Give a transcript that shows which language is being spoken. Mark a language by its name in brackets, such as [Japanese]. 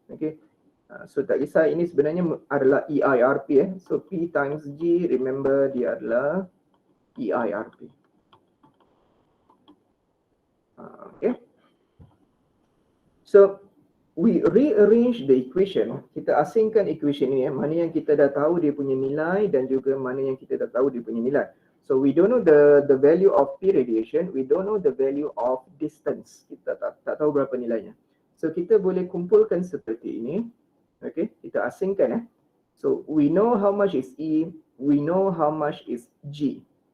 [Malay] Okay, so tak kisah ini sebenarnya adalah EIRP [English] So P times G, remember [Malay] dia adalah EIRP. [English] Okay, so we rearrange the equation. [Malay] Kita asingkan equation ini mana yang kita dah tahu dia punya nilai dan juga mana yang kita dah tahu dia punya nilai. [English] So we don't know the value of P radiation, we don't know the value of distance. [Malay] Kita tak tahu berapa nilainya. So kita boleh kumpulkan seperti ini. [English] Okay, [Malay] kita asingkan [English] So we know how much is E, we know how much is G.